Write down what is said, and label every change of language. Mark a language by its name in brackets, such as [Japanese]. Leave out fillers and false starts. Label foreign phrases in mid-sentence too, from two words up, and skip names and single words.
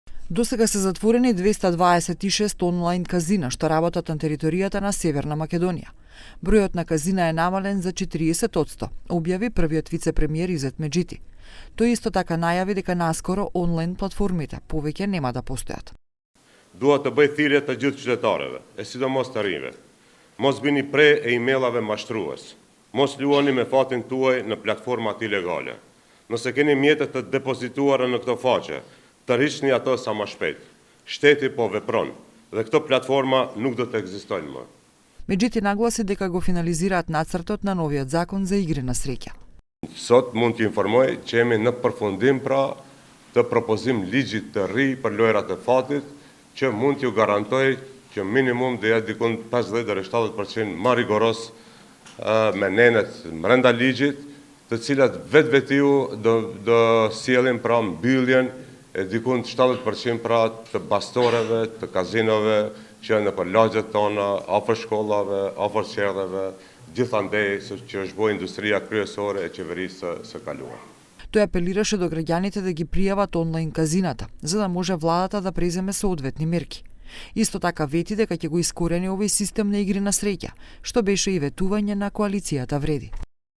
[Macedonian] Досега се затворени 226 онлайн казина што работат на територијата на Северна Македонија. Бројот на казина е намален за 40%, објави првиот вице-премиер Изет Меджити. Тој исто така најави дека наскоро онлайн платформите повеќе нема да постојат. [Albanian] Дуhet të bëj thirrje të gjithë qytetarëve, e sidomos të rinjve. Mos bini pre e emailave mashtrues. Mos luani me fatin tuaj në platformat ilegale. Nëse keni mjete të depozituara në këto faqe, të riqni ato sa më shpejt. Shteti po vepron dhe këto platforma nuk do të ekzistojnë më. [Macedonian] Меджити нагласи дека го финализираат нацртот на новиот закон за игри на среќа. [Albanian] Sot mund të informoj që jemi në përfundim pra të propozim ligjit të ri për lojrat e fatit, që mund t'ju garantoj që minimum dhe jetë dikun 50 deri 70% më rigoros me nenet brenda ligjit, të cilat vetiu do sjellin pra mbylljen e dikun 70% pra të bastoreve, të kazinove që janë nëpër lagjet tona, afër shkollave, afër qerreve, gjithandej që është bërë industria kryesore e qeverisë së kaluar. [Macedonian] Тој апелираше до граѓаните да ги пријават онлайн казината, за да може владата да преземе соодветни мерки. Исто така вети дека ќе го искорени овој систем на игри на среќа, што беше и ветување на коалицијата Вреди.